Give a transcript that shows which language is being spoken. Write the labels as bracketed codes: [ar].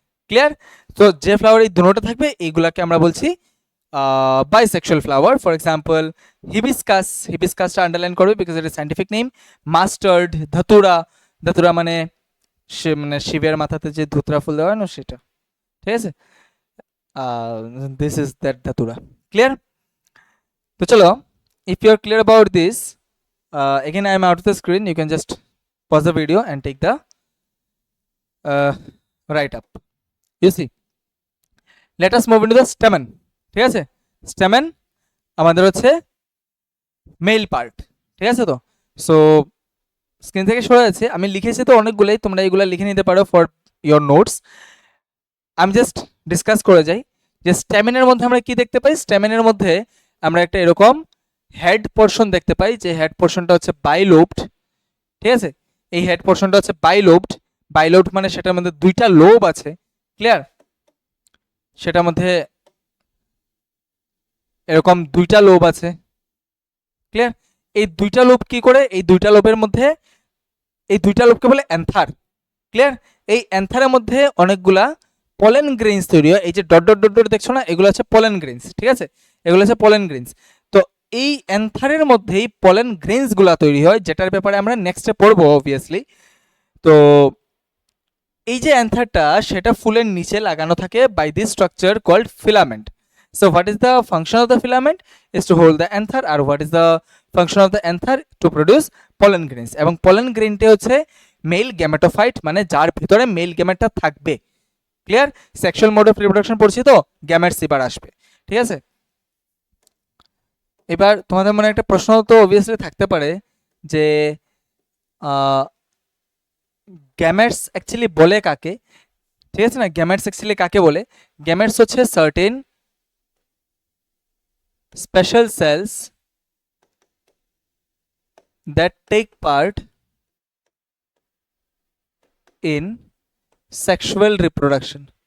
[bn] Clear, তো যে flower এই দুটোটা থাকবে এইগুলাকে আমরা বলছি bisexual flower. For example hibiscus, হিবিস্কাসটা underline করবে because it is scientific name. Mustard, ধতুরা, ধতুরা মানে সে মানে শিবের মাথাতে যে ধুতরা ফুল দেওয়া হয় না সেটা, ঠিক আছে। [en] This is that datura. Clear? [bn] তো চলো, [en] If you are clear about this, again I am out of the screen, you can just pause the video and take the write up. You see, let us move into the stamen. [bn] ঠিক আছে, stamen আমাদের হচ্ছে mail part, ঠিক আছে। তো so screen থেকে সরে যাচ্ছে, আমি লিখেছি তো অনেকগুলোই, তোমরা এগুলো লিখে নিতে পারো ফর ইয়োর নোটস। আমি জাস্ট ডিসকাস করে যাই যে স্ট্যামিনের মধ্যে আমরা কি দেখতে পাই। স্ট্যামিনের মধ্যে আমরা একটা এরকম হেড পোর্শন দেখতে পাই, যে হেড পোর্শনটা হচ্ছে বাইলোবড, ঠিক আছে। এই হেড পোর্শনটা হচ্ছে বাইলোবড। বাইলোবড মানে সেটার মধ্যে দুইটা লোব আছে, ক্লিয়ার। সেটার মধ্যে এরকম দুইটা লোব আছে, ক্লিয়ার। এই দুইটা লোব কি করে, এই দুইটা লোবের মধ্যে, এই দুইটা লোবকে বলে অ্যান্থার, ক্লিয়ার। এই অ্যান্থারের মধ্যে অনেকগুলা পলেন গ্রেইনস তৈরি হয়। এই যে ডট ডট ডট ডট দেখছো না, এগুলো হচ্ছে পলেন গ্রেইনস, ঠিক আছে। এগুলো হচ্ছে পলেন গ্রেইনস। তো এই অ্যান্থারের মধ্যেই পলেন গ্রেইনস গুলা তৈরি হয়, যেটার ব্যাপারে আমরা নেক্সটে পড়বো অবভিয়াসলি। তো এই যে অ্যান্থারটা, সেটা ফুলের নিচে লাগানো থাকে by this structure called filament. [en] So what is the function of the filament is to hold the anther, or what is the function of the anther to produce pollen grains, [bn] এবং pollen grainটা হচ্ছে mail gametophyte, মানে যার ভিতরে mail গ্যামেটটা থাকবে, clear. Sexual mode of reproduction পড়ছি তো, gametes এবার আসবে, ঠিক আছে। এবার তোমাদের মনে একটা প্রশ্ন তো অবভিয়াসলি থাকতে পারে যে গ্যামেটস অ্যাকচুয়ালি বলে কাকে, ঠিক আছে না। গ্যামেটস অ্যাকচুয়ালি কাকে বলে? [en] Gametes হচ্ছে certain special cells that take part in sexual reproduction.